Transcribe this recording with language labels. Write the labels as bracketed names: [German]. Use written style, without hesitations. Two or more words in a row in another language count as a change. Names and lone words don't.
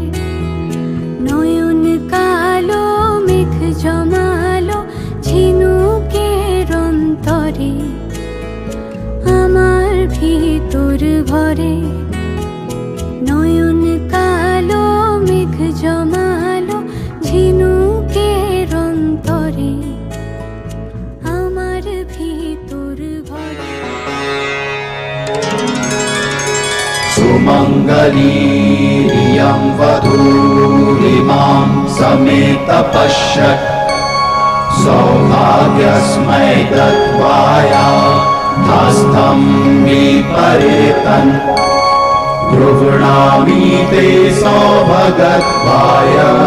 [Bangla] নয়ন কালো মেঘ জমালো ঝিনুকের অন্তরে আমার ভিতর ঘরে। নয়ন কালো মেঘ জমালো ঝিনুকের অন্তরে আমার ভিতর ঘরে। [Sanskrit] सुमङ्गलीरियं वधूरिमां समेत पश्यत् सौभाग्यस्मै दत्वाया हस्तं विपरीतन् गृह्णामि ते सौभगत्वाय